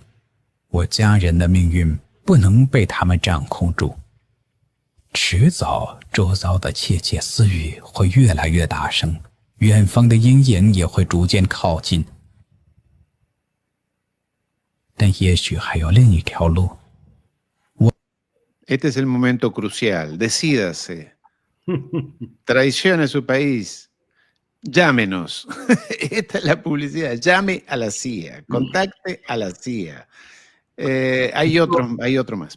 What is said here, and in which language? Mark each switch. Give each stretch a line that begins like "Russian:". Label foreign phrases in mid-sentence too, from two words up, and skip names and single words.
Chinese: 我家人的命运不能被他们掌控住。迟早，周遭的窃窃私语会越来越大声，远方的阴影也会逐渐靠近。但也许还有另一条路。
Spanish: Este es el momento crucial. Decídase. Traicione a su país. Llámenos. Esta es la publicidad. Llame a la CIA. Contacte a la CIA. Hay otro más.